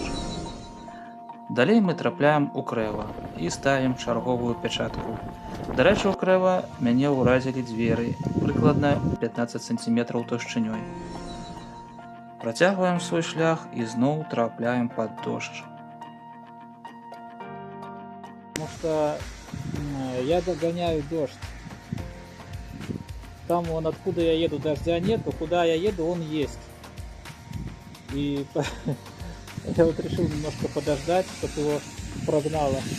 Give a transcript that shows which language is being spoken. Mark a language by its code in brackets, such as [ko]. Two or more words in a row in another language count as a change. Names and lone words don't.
[be] Далей мы трапляем у Крэва і ставім чарговую пячатку. Дарэчы, у Крэва мяне ўразілі дзверы, прыкладна 15 см таўшчынёй. Працягваем свой шлях і зноў трапляем пад дождж. [ru] Потому что я догоняю дождь. Там вон откуда я еду дождя нету, куда я еду он есть. И я вот решил немножко подождать, чтобы его прогнало.